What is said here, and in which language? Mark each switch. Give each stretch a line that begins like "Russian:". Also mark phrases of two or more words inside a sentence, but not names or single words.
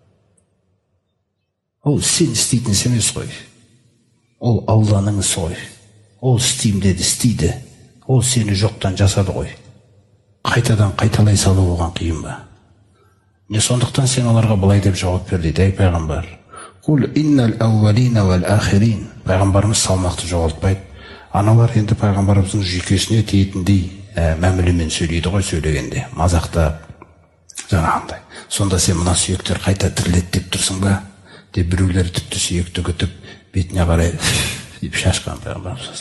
Kazakh: Ол сен істейтін іс емес қой. Ол Алланың ісі ғой. Ол істейм деді, істейді. Ол сені жоқтан жасады ғой. Қайтадан қайталай салу оған қиын ба? Не сондықтан сен оларға былай деп жауап бер дейді, ей пайғамбар.
Arabic: قل إن الأولين والآخرين.
Kazakh: Пайғамбарымыз салмақты жоғалтпайды. Аналар енді пайғамбарымыздың жүйкесіне тиетіндей мәмілемен сөйлейді ғой, сөйлегенде мазақтап жаңағындай. Сонда сен мына сүйектер қайта тіріледі деп тұрсың ба? Деп біреулер тіпті сүйекті күтіп бетіне қарай деп шашқан пайғамбарымыз.